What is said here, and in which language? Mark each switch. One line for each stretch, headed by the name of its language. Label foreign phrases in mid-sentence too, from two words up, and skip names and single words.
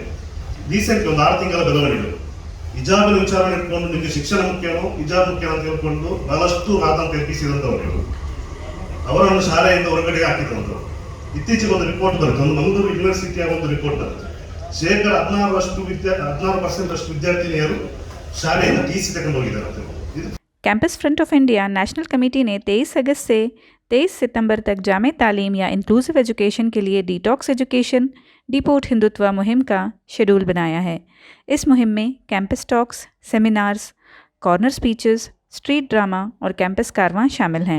Kannada: ರೀಸೆಂಟ್ಲಿ ಒಂದು 6 ತಿಂಗಳ ಬೆಳವಣಿಗೆ ಹಿಜಾಬಿನ ವಿಚಾರಣೆ ಇಟ್ಕೊಂಡು ನಿಮಗೆ ಶಿಕ್ಷಣ ಮುಖ್ಯನೋ ಹಿಜಾಬ್ ಮುಖ್ಯ ಅಂತ ಹೇಳ್ಕೊಂಡು ಬಹಳಷ್ಟು ಆತಂಕ ಎಬ್ಬಿಸಿದಂಥವ್ರು, ಅವರನ್ನು ಶಾಲೆಯಿಂದ ಹೊರಗಡೆ ಹಾಕಿದಂಥವ್ರು. ಇತ್ತೀಚೆಗೆ ಒಂದು ರಿಪೋರ್ಟ್ ಬರುತ್ತೆ, ಒಂದು ಮಂಗಳೂರು ಯೂನಿವರ್ಸಿಟಿಯ ಒಂದು ರಿಪೋರ್ಟ್ ಬರುತ್ತೆ. 16% ವಿದ್ಯಾರ್ಥಿನಿಯರು ಶಾಲೆಯಿಂದ TC ತಗೊಂಡು ಹೋಗಿದ್ದಾರೆ.
Hindi: कैंपस फ्रंट ऑफ इंडिया नेशनल कमेटी ने 23 अगस्त से 23 सितंबर तक जामे तालीम या
English: inclusive education
Hindi: के लिए
English: detox education deport Hindutva
Hindi: मुहिम का शेड्यूल बनाया है। इस मुहिम में
English: campus talks, seminars, corner speeches, street drama
Hindi: और
English: campus caravan
Hindi: शामिल हैं।